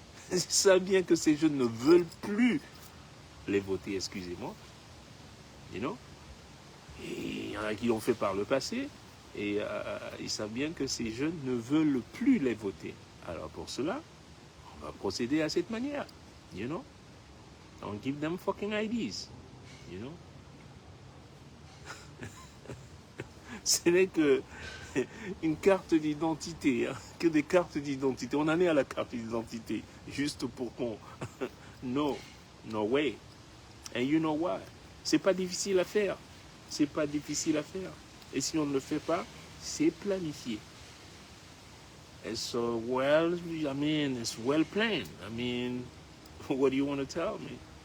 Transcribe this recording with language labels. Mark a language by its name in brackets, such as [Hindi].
[French] Ils savent bien que ces jeunes ne veulent plus les voter, excusez-moi. [English] You know? [French] Et il y en a qui l'ont fait par le passé. Et ils savent bien que ces jeunes ne veulent plus les voter. Alors pour cela, on va procéder à cette manière. [English] You know? Don't give them fucking IDs. You know? [French] Ce n'est que une carte d'identité, hein, que des cartes d'identité. On en est à la carte d'identité, juste pour qu'on... [English] No way. And you know why? [French] C'est pas difficile à faire. C'est pas difficile à faire. Et si on ne le fait pas, c'est planifié. [English] It's it's well planned. I mean, what do you want to tell me?